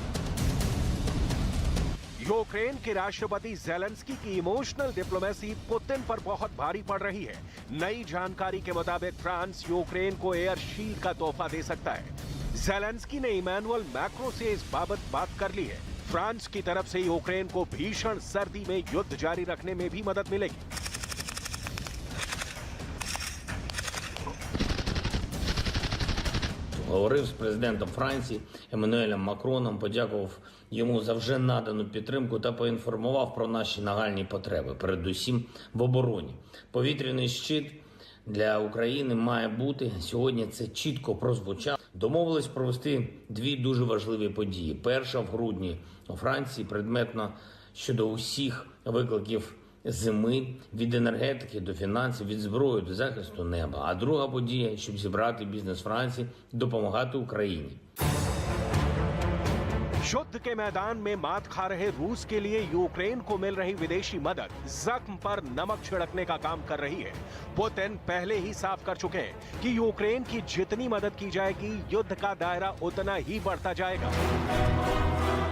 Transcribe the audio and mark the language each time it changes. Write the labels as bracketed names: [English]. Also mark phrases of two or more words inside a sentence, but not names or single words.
[Hindi] यूक्रेन के राष्ट्रपति ज़ेलेंस्की की [English] emotional diplomacy [Hindi] पुतिन पर बहुत भारी पड़ रही है। नई जानकारी के मुताबिक फ्रांस यूक्रेन को [English] air shield [Hindi] का तोहफा दे सकता है। ज़ेलेंस्की ने इमैनुअल मैक्रो से इस बाबत बात कर ली है। फ्रांस की तरफ से यूक्रेन को भीषण सर्दी में युद्ध जारी रखने में भी मदद मिलेगी। [Ukrainian] Говорив з президентом Франції Еммануелем Макроном, подякував йому за вже надану підтримку та поінформував про наші нагальні потреби, передусім в обороні. Повітряний щит для України має бути. Сьогодні це чітко прозвучало. Домовились провести дві дуже важливі події. Перша в грудні у Франції предметно щодо усіх викликів зими, від енергетики до фінансів, від зброї до захисту неба. А друга подія, щоб зібрати бізнес Франції, допомагати Україні. [Hindi] युद्ध के मैदान में मात खा रहे रूस के लिए यूक्रेन को मिल रही विदेशी मदद जख्म पर नमक छिड़कने का काम कर रही है। पुतिन पहले ही साफ कर चुके हैं कि यूक्रेन की जितनी मदद की जाएगी, युद्ध का दायरा उतना ही बढ़ता जाएगा।